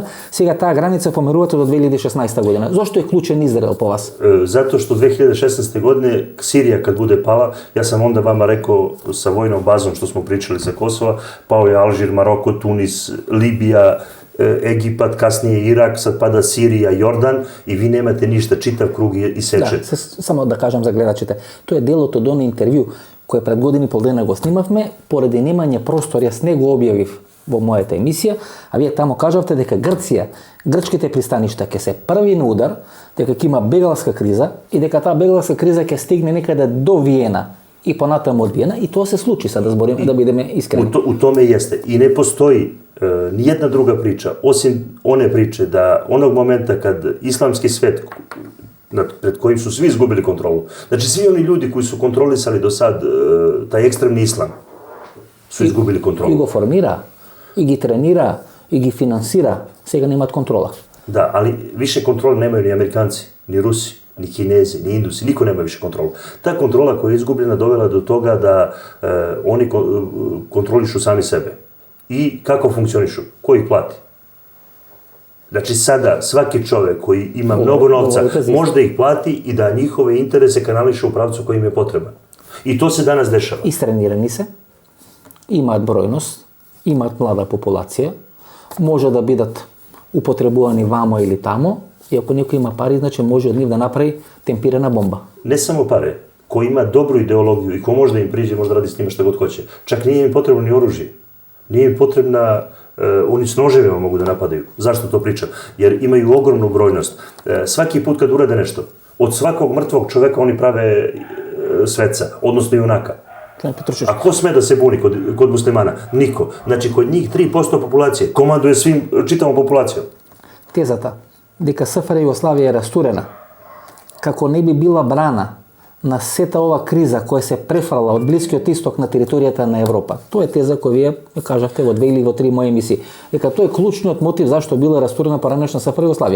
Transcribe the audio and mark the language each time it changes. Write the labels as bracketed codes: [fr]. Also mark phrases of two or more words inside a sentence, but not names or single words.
[mk] Сега таа граница померувате до 2016 година. Зошто е клучен Израел по вас? [sr] Затоа што 2016 година Сирија кад буде пала, јас сам онда вама рекол sa војном базом што смо причали за Косова, пао е Алжир, Мароко, Тунис, Либија, Египат, каснije Ирак, sad pada Sirija, Jordan i vi nemate ništa, čitav krug i seče. [mk] Да, само да кажам за гледачите. Тоа е делот од оно интервју кој пред години и пол дена го снимавме, поради немање простор, јас не го објавив во мојата емисија, а вие тамо кажавте дека Грција, грчките пристаништа ќе се први на удар, дека ќе има бегалска криза и дека таа бегалска криза ќе стигне некаде до Виена и понатаму од Виена, и тоа се случи, да збориме, да бидеме искрени. [sr] У томе јесте. И не постои ни една друга прича, осим one priče da onog momenta kad islamski svet pred kojim su svi izgubili kontrolu, znači svi oni ljudi koji su kontrolisali do sad taj ekstremni islam su izgubili kontrolu. [mk] И го формира, и ги тренира, и ги финансира, сега немаат контрола. [sr] Da, ali više kontrole nemaju ni Amerikanci, ni Rusi, ni Kinezi, ni Indusi, niko nema više kontrolu. Ta kontrola koja je izgubljena dovela do toga da oni kontrolišu sami sebe. I kako funkcionišu? Ko ih plati? Znači sada svaki čovek koji ima mnogo novca može da ih plati i da njihove interese kanališe u pravcu koji im je potreban. I to se danas dešava. [mk] Истренирани се, имаат бројност, имаат млада популација, може да бидат употребувани вамо или тамо, и ако некој има пари, значи може од нив да направи темпирана бомба. [sr] Ne samo pare, ko ima dobru ideologiju i ko može da im priđe, može da radi s njima šta god hoće. Čak nije im potrebno ni oružje. Nije im potrebna, oni s noževima mogu da napadaju. Zašto to pričam? Jer imaju ogromnu brojnost. Svaki put kad urade nešto, od svakog mrtvog čoveka oni prave sveca, odnosno junaka. A ko sme da se buni kod muslimana? Niko. Znači, kod njih 3% populacije komanduje čitavom populacijom. [mk] Тезата дека СФР Југославија е растурена, како не би била брана на сета ова криза која се префрала од Блискиот исток на територијата на Европа. Тоа е теза која вие кажавте во 2 или во 3 мои емисии. Дека тоа е клучниот мотив зашто била растурена поранешна СФР Југославија.